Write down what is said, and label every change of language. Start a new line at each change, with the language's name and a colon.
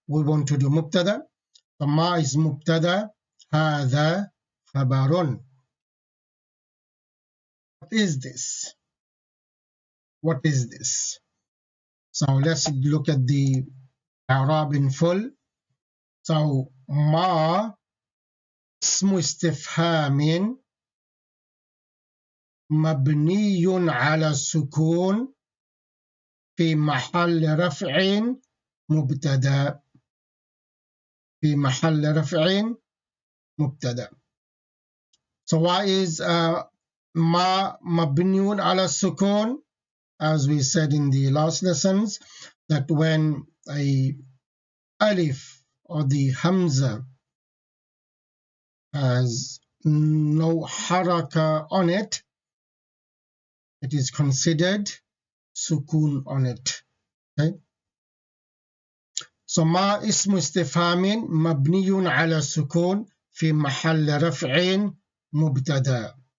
English: We want to do mubtada. So ma is mubtada, hadha khabarun. What is this? What is this? So let's look at the i'rab in full.
Arabic: So ma اسم استفهام مبني على السكون في محل رفع مبتدا. في محل رفع مبتدا.
English: So why is
Arabic: ما مبني على السكون?
English: As we said in the last lessons, that when a alif or the hamza has no haraka on it, it is considered sukun on it. Okay?
Arabic: So ما اسم استفهام مبني على السكون في محل رفع مبتدا.